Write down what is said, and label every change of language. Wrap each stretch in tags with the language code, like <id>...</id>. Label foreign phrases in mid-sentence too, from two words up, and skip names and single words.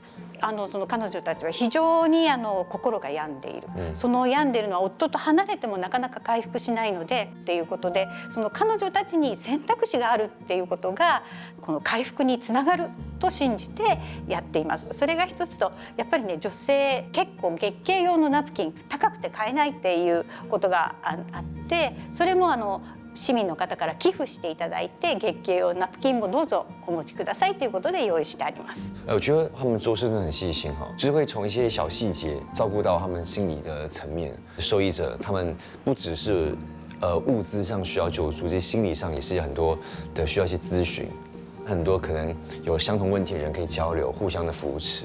<ja>その彼女たちは非常に心が病んでいる、その病んでいるのは夫と離れてもなかなか回復しないのでっていうことで、その彼女たちに選択肢があるっていうことがこの回復につながると信じてやっています。それが一つと、やっぱりね、女性結構月経用のナプキン高くて買えないっていうことがあって、それも市民の方から寄付していただいて月経用ナプキンもどうぞお持ちくださいということで用意してあります。</ja> <zh>我觉得他们做事真的很细心哈，就是会从一些小细节照顾到他们心理的层面。受益者他们不只是物资上需要救助，这些心理上也是很多的需要一些咨询，很多可能有相同问题的人可以交流，互相的扶持。</zh>